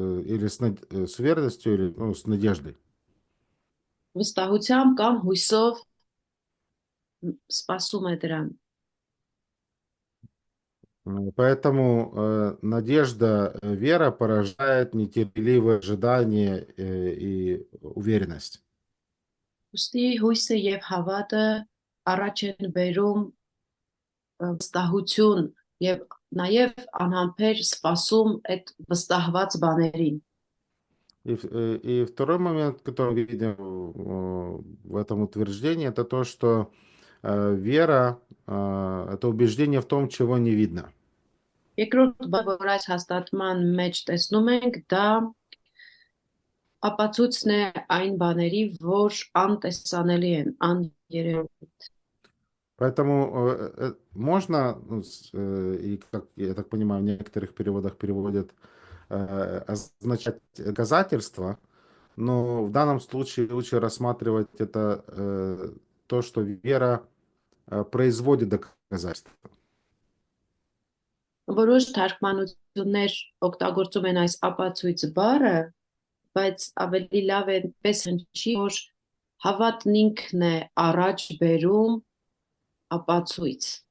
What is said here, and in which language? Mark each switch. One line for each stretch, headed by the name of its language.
Russian: Или с уверенностью, или с надеждой.
Armenian: Վստահությամբ կամ հույսով սպասում է դրան։
Russian: Поэтому надежда, вера порождает нетерпеливое ожидание и уверенность.
Armenian: Ոստի հույսը եւ հավատը առաջ են բերում վստահություն եւ նաեւ անհամբեր սպասում այդ վստահված բաներին։
Russian: И второй момент, который мы видим в этом утверждении, это то, что вера это убеждение в том, чего не видно.
Armenian: Երկրորդ բանը, որ այս հաստատման մեջ տեսնում ենք, դա ապացույցն է այն բաների, որ անտեսանելի են, աներևույթ։
Russian: Поэтому можно, ну, и как я так понимаю, в некоторых переводах переводят означать доказательство, но в данном случае лучше рассматривать это то, что вера производит доказательства.
Armenian: Որոշ թարգմանություններ օգտագործում են այս ապացույց բառը, բայց ավելի լավ է պես հնչի, որ հավատն ինքն է առաջ բերում ապացույց։